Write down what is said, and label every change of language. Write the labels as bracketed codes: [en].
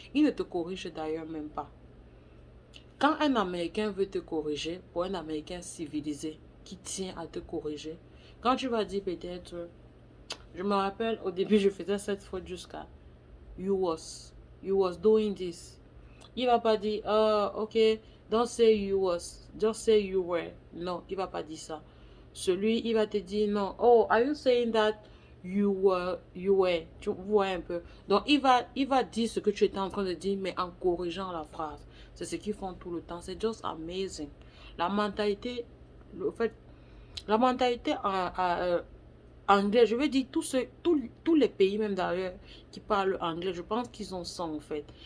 [fr] Ils ne te corrigent d'ailleurs même pas. Quand un Américain veut te corriger, pour un Américain civilisé qui tient à te corriger, quand tu vas dire peut-être, je me rappelle au début je faisais cette faute jusqu'à [en] you was doing this. [fr] Il va pas dire, [en] ok, don't say you was, just say you were. [fr] Non, il va pas dire ça. Celui, il va te dire, non, [en] oh, are you saying that you were. [fr] Tu vois un peu. Donc, il va dire ce que tu étais en train de dire, mais en corrigeant la phrase. C'est ce qu'ils font tout le temps. C'est [en] just amazing. [fr] La mentalité, le fait, la mentalité anglais, je veux dire, tous les pays, même d'ailleurs, qui parlent anglais, je pense qu'ils ont ça en fait.